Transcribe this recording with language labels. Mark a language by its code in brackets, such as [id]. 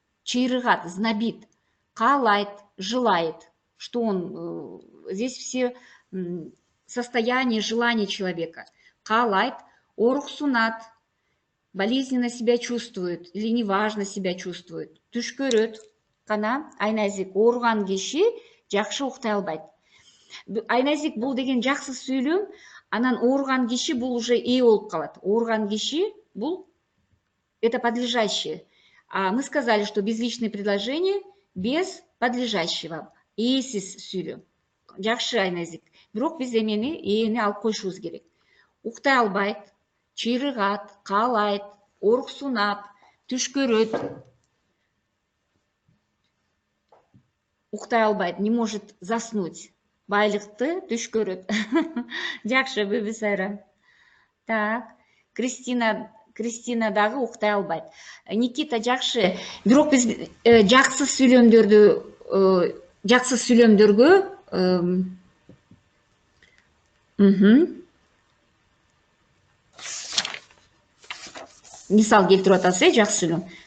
[ky] Чыйрыгат, [ru] знобит. [ky] Каалайт, [ru] желает. Что он? Здесь все состояния, желания человека. [ky] Каалайт, оруксунат, [ru] болезненно себя чувствует или неважно себя чувствует. [ky] Түш көрөт. Кана, Айназик, ооруган киши жакшы уктай албайт. Айназик, бул деген жакшы сүйлөм. Анан ооруган киши бул уже ээ болуп калат. Ооруган киши бул [ru] это подлежащее. А мы сказали, что безличные предложения без подлежащего. [ky] Ээсиз сүйлөм. Жакшы, Айназик. Бирок биз эени алып коюшубуз керек. Уктай албайт, чыйрыгат, каалайт, оруксунат, түш көрөт. Уктай албайт, [ru] не может заснуть. [ky] Байлыкты түш көрөт. Жакшы, Бибисайра. Так, Кристина дагы уктай албайт. Никита, жакшы. Бирок биз жакшы сүйлөмдөргө мисал келтирип атасыз, жакшы сүйлөм.